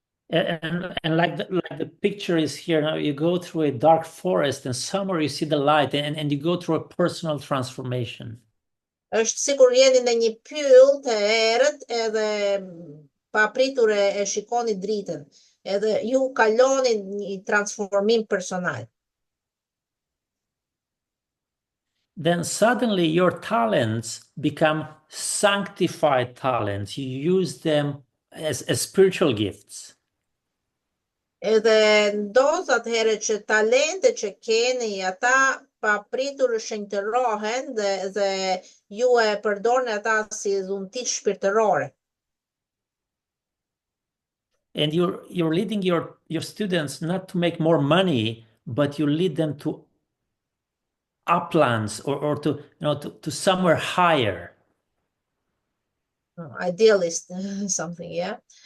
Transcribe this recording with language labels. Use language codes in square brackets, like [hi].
[en] And like the picture is here now, you go through a dark forest and somewhere you see the light and you go through a personal transformation. [sq] Është sikur jeni në një pyll të errët edhe papritur e shikoni dritën, edhe ju kaloni një transformim personal. [en] Then suddenly your talents become sanctified talents. You use them as spiritual gifts. [sq] Edhe ndodh atëherë që talente që keni ata papritur shenjtërohen dhe ju e përdorni ata si dhuntit shpirtërore. [en] And you're leading your students not to make more money, but you lead them to uplands or to somewhere higher. Idealist, something, yeah.